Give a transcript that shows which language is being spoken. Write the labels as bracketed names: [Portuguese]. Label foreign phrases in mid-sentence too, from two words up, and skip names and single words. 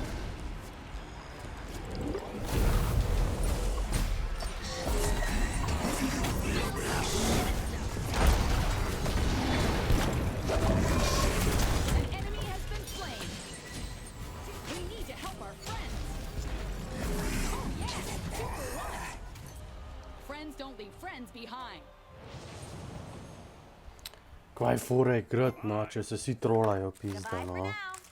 [English] An enemy has been slain. We need to help our friends. Oh yes, 2 for 1. Friends don't leave friends behind. [Slovenian] Kaj fore je grad, no, če se vsi trolajo, [English] Goodbye [Slovenian] pizda, [English] for [Slovenian] no. [English] now.